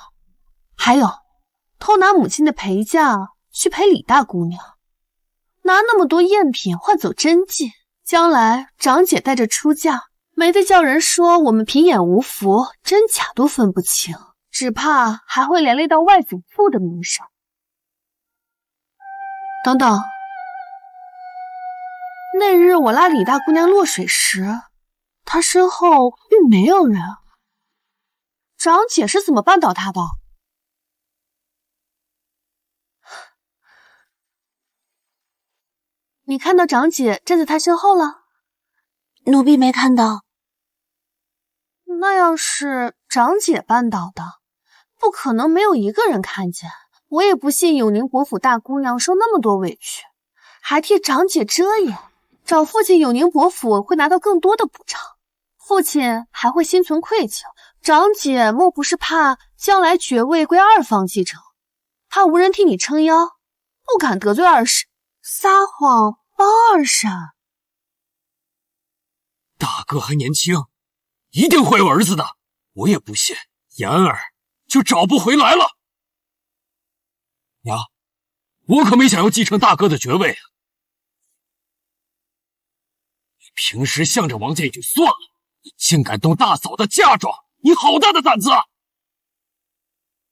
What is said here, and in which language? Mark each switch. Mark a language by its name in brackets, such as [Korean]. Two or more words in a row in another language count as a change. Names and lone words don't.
[Chinese] 還有偷拿母親的陪嫁去陪李大姑娘，拿那麼多贗品換走真跡，將來長姐帶着出嫁，沒得叫人說我們平眼無福，真假都分不清，只怕還會連累到外祖父的名聲。等等，那日我拉李大姑娘落水時，她身後並沒有人，長姐是怎麼絆倒她的？你看到長姐站在她身後了？奴婢沒看到。那要是長姐絆倒的，不可能沒有一個人看見。我也不信永寧伯府大姑娘受那麼多委屈，還替長姐遮掩，找父親永寧伯府會拿到更多的補償，父親還會心存愧疚。長姐莫不是怕將來爵位歸二房繼承，怕無人替你撐腰，不敢得罪二嬸，撒謊幫二嬸。大哥還年輕，一定會有兒子的，我也不信妍兒就找不回來了。娘，我可沒想要繼承大哥的爵位啊！你平時向着王家也就算了，你竟敢動大嫂的嫁妝，你好大的膽子啊！